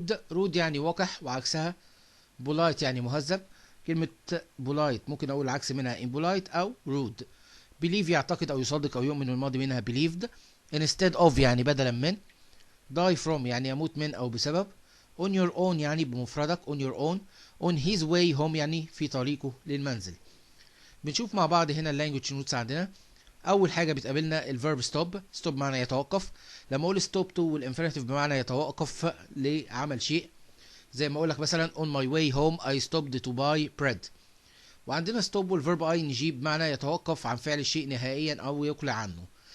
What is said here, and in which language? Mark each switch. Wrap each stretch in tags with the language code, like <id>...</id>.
<ar>rude يعني وقح، وعكسها polite يعني مهذب. كلمة polite ممكن اقول العكس منها impolite او rude. believe يعتقد او يصدق او يؤمن، والماضي منها believed. instead of يعني بدلا من. die from يعني يموت من او بسبب.</ar> <en>on your own</en> <ar>يعني بمفردك</ar> <en>on your own. on his way home</en> <ar>يعني في طريقه للمنزل. بنشوف مع بعض هنا اللانجوج نوتس عندنا. اول حاجه بتقابلنا الفيرب stop معنى يتوقف. لما اقول stop to والانفينيتيف بمعنى يتوقف لعمل شيء، زي ما اقول لك مثلا</ar> <en>on my way home I stopped to buy bread.</en> <ar>وعندنا stop والفيرب ing بمعنى يتوقف عن فعل الشيء نهائيا او يقلع عنه.</ar>